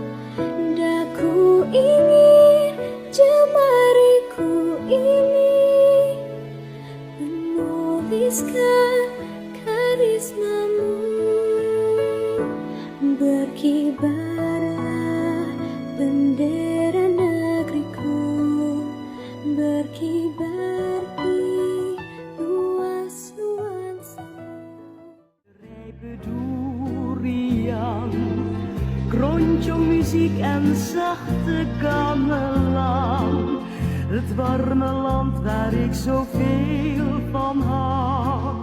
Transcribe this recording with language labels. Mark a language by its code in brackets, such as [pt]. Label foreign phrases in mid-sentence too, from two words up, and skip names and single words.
[id] Daku ingin jemariku ini menuliskan karismamu. Berkibarlah bendera negeriku, berkibar di luas nuansamu. [nl] Bedurian, krontjong muziek en zachte gamelan. Het warme land waar ik zoveel van hou.